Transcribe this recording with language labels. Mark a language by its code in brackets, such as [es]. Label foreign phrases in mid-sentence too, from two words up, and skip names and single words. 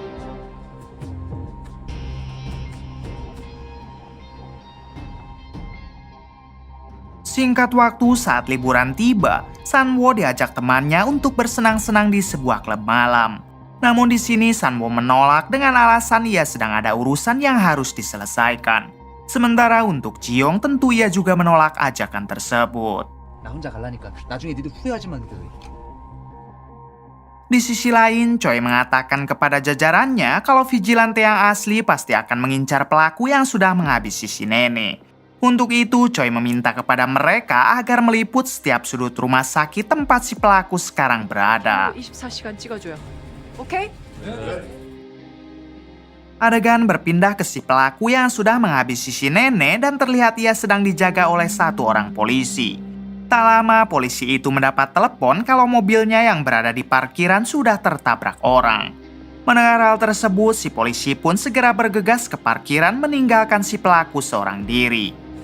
[id] Singkat waktu saat liburan tiba, Sanwo diajak temannya untuk bersenang-senang di sebuah klub malam. Namun di sini Sanwo menolak dengan alasan ia sedang ada urusan yang harus diselesaikan. Sementara untuk Ji-young tentu ia juga menolak ajakan tersebut. [ko] 나 혼자 갈라니까 나중에 니들 후회하지만 그래. [id] Di sisi lain, Choi mengatakan kepada jajarannya kalau vigilante yang asli pasti akan mengincar pelaku yang sudah menghabisi si nenek. Untuk itu, Choi meminta kepada mereka agar meliput setiap sudut rumah sakit tempat si pelaku sekarang berada. [ko] 24시간 찍어줘요. 오케이? [id] Adegan berpindah ke si pelaku yang sudah menghabisi si nenek dan terlihat ia sedang dijaga oleh satu orang polisi. Tak lama, polisi itu mendapat telepon kalau mobilnya yang berada di parkiran sudah tertabrak orang. Mendengar hal tersebut, si polisi pun segera bergegas ke parkiran meninggalkan si pelaku seorang diri.